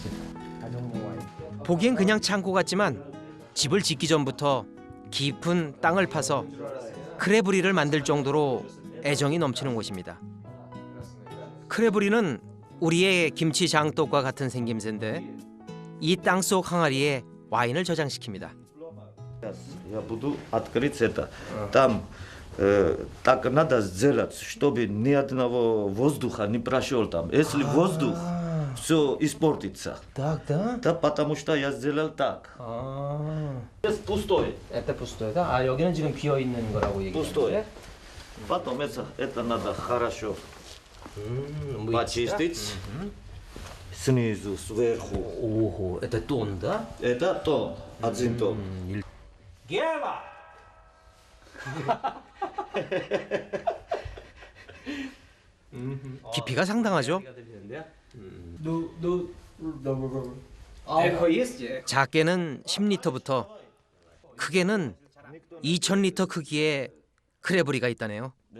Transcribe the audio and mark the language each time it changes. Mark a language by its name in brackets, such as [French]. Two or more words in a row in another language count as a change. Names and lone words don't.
[Korean] 보기엔 그냥 창고 같지만 집을 짓기 전부터 깊은 땅을 파서 크레브리를 만들 정도로 애정이 넘치는 곳입니다. 크레브리는 우리의 김치 장독과 같은 생김새인데 이 땅속 항아리에 와인을 저장시킵니다. [Russian] Я буду открыть это. Там так надо сделать, чтобы ни одного воздуха не прошел там. Если воздух, все испортится. Так, да? Да, потому что я сделал так. Это пустое. Это пустое, да? [Korean] 아, 여기는 지금 비어 있는 거라고 얘기해. [Russian] Пустое. Потом это надо хорошо почистить. снизу, сверху. Ого, это тон, да? Это тон, один тон. Гева! [Korean] 깊이가 상당하죠? 작게는 10리터부터 크게는 2000리터 크기의 크레브리가 있다네요.